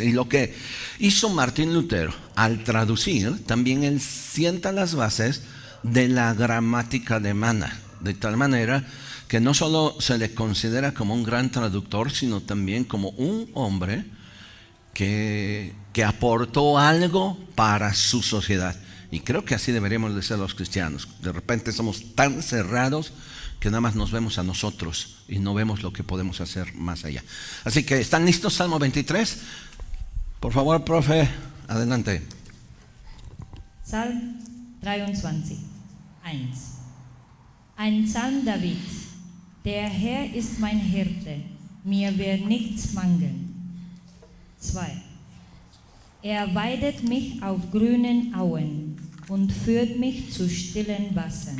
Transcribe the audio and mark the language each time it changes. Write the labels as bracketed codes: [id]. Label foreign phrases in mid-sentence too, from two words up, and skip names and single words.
[es] Y lo que hizo Martín Lutero al traducir, también él sienta las bases de la gramática alemana, de tal manera que no solo se le considera como un gran traductor, sino también como un hombre que aportó algo para su sociedad. Y creo que así deberíamos de ser los cristianos. De repente somos tan cerrados que nada más nos vemos a nosotros y no vemos lo que podemos hacer más allá. Así que, ¿están listos? Salmo 23. Por favor, profe, adelante. [de] Psalm 23, 1. Ein Psalm David. Der Herr ist mein Hirte, mir wird nichts mangeln. 2. Er weidet mich auf grünen Auen, und führt mich zu stillen Wassern.